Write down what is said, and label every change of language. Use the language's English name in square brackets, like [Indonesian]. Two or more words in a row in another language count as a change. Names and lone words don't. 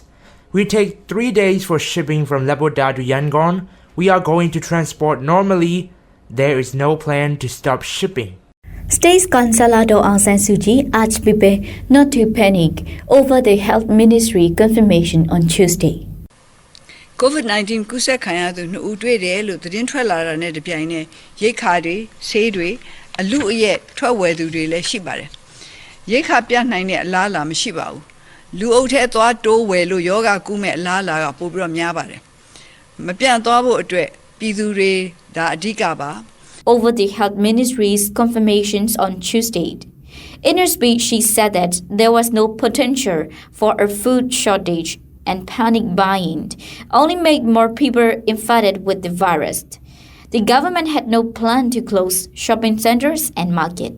[English] We take 3 days for shipping from Lepoda to Yangon. We are going to transport normally. There is no plan to stop shipping. State Counsellor Aung Suu Kyi urged people not to panic over the Health Ministry confirmation on Tuesday. [Burmese] COVID-19 ကူးစက်ခံရသူ2ဦးတွေ့တယ်လို့သတင်းထွက်လာတာနဲ့တပြိုင်နက်ရိတ်ခါတွေဆေးတွေအလူအရက်ထွက်ဝယ်သူတွေလည်းရှိပါတယ်ရိတ်ခါပြနိုင်တဲ့အလားအလာမရှိပါဘူးလူအုပ်ထဲသွားတိုးဝယ်လို့ယောဂကူးမဲ့အလားအလာကပိုပြီးတော့များပါတယ်မပြန့်သွားဖို့အတွက်ပြည်သူတွေဒါအဓိကပါ [English] Over the Health Ministry's confirmations on Tuesday. In her speech, she said that there was no potential for a food shortage and panic buying only made more people infected with the virus. The government had no plan to close shopping centers and markets.